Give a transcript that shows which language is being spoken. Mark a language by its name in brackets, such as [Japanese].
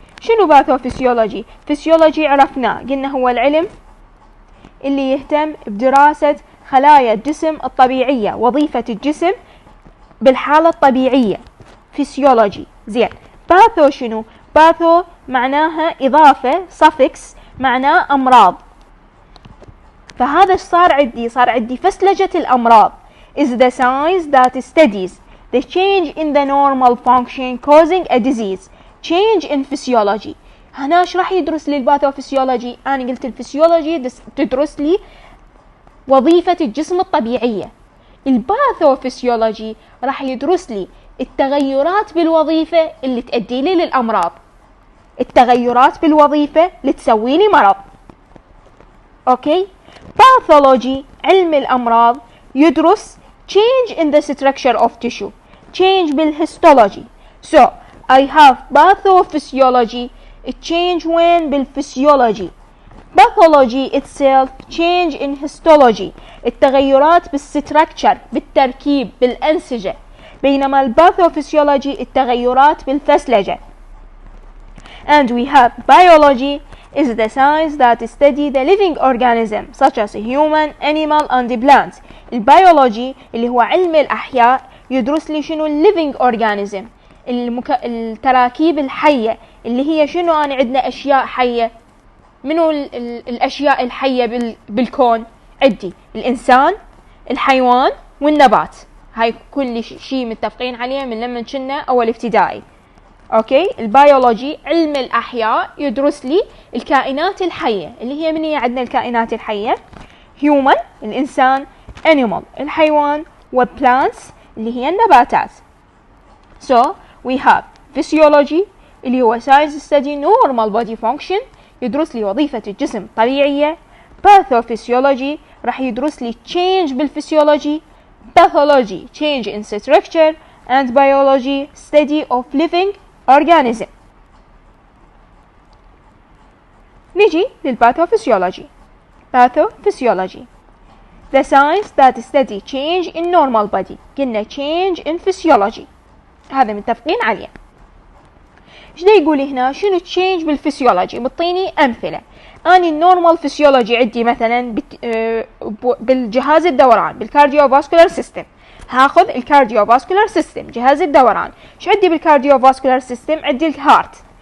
[Arabic] شنو pathophysiology؟ فسيولوجي عرفناه، قلنا هو العلم اللي يهتم بدراسة خلايا الجسم الطبيعية، وظيفة الجسم بالحالة الطبيعية، فسيولوجي. زين، باثو شنو؟ باثو معناها إضافة، suffix معناه أمراض. فهذا صار عندي فسلجة الأمراض [English] is the science that studies the change in the normal function causing a disease. change in physiology. [Arabic] هنا ايش راح يدرس لي الباثوفيسيولوجي؟ انا قلت الفسيولوجي تدرس لي وظيفة الجسم الطبيعية. الباثوفيسيولوجي راح يدرس لي التغيرات بالوظيفة اللي تؤدي لي للأمراض، التغيرات بالوظيفة اللي تسوي لي مرض اوكي. باثولوجي علم الأمراض يدرس [English] change in the structure of tissue، change بالهيستولوجي. so I have pathophysiology، change [Arabic] وين؟ بالفسيولوجي. [English] pathology itself change in histology، [Arabic] التغيرات بالستركتشر، بالتركيب، بالأنسجة. بينما الباثوفيسيولوجي التغيرات بالفسلجة. [English] and we have biology is the science that study the living organism such as human, animal and plants. [Arabic] البيولوجي اللي هو علم الأحياء يدرس لي شنو [English] living organism، [Arabic] التراكيب الحية اللي هي شنو؟ أنا عندنا أشياء حية. منو الأشياء الحية بالكون؟ عندي الإنسان، الحيوان، والنبات. هاي كل شيء متفقين عليه من لما كنا أول ابتدائي. أوكي. البيولوجي علم الأحياء يدرس لي الكائنات الحية اللي هي من هي عندنا الكائنات الحية؟ human الإنسان، animal الحيوان، وplants اللي هي النباتات. [English] So we have physiology اللي هو science study normal body function، [Arabic] يدرس لي وظيفة الجسم الطبيعية. pathophysiology راح يدرس لي change بالفسيولوجي. [English] pathology change in structure. and biology study of living organism. [Arabic] نيجي للباثوفيسيولوجي. [English] pathophysiology the science that study change in normal body. [Arabic] قلنا [English] change in physiology، [Arabic] هذا متفقين عليه. ايش دا يقول هنا؟ شنو change بالفسيولوجي؟ بطيني امثله. اني النورمال فسيولوجي عندي مثلا بالجهاز الدوران، بالكارديو فاسكولار سيستم. هاخذ الكارديو فاسكولار سيستم، جهاز الدوران. ايش عندي بالكارديو فاسكولار سيستم؟ عندي الهارت.